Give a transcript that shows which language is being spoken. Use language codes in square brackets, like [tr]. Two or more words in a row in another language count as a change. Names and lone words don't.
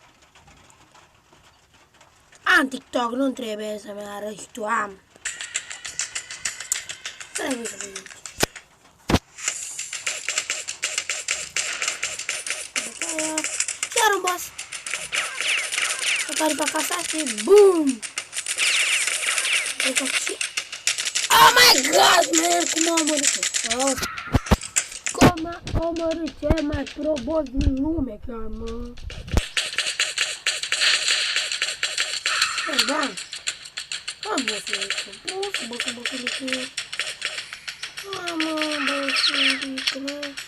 [ro] Am TikTok, nu trebuie să-mi arăți tu, am. Trebuie să vezi. Iar un boss. Să cari pe casa și BOOM! [en] Oh my god, man! [ro] Cum am omorât? Cum am omorât cel mai pro boss din lume, chiar, mă. Da. Am bossul ăsta. Bossul ăsta. Mamă, bossul ăsta.